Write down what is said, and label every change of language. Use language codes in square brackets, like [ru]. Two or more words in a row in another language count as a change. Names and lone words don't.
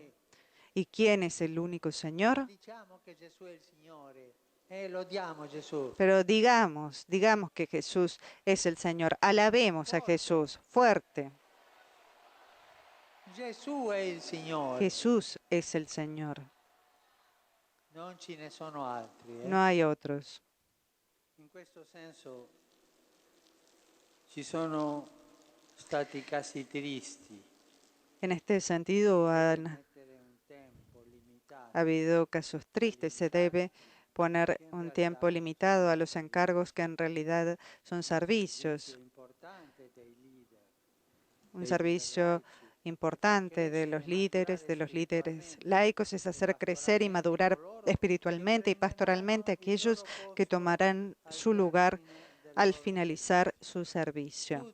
[es] ¿Y quién es el único Señor? Pero digamos que Jesús es el Señor. Alabemos a Jesús fuerte. Jesús es el Señor. No hay otros. [it] In questo senso ci sono stati casi tristi. [es] En este sentido han habido casos tristes. Se debe poner un tiempo limitado a los encargos que en realidad son servicios. Un servicio importante de los líderes laicos es hacer crecer y madurar espiritualmente y pastoralmente aquellos que tomarán su lugar al finalizar su servicio.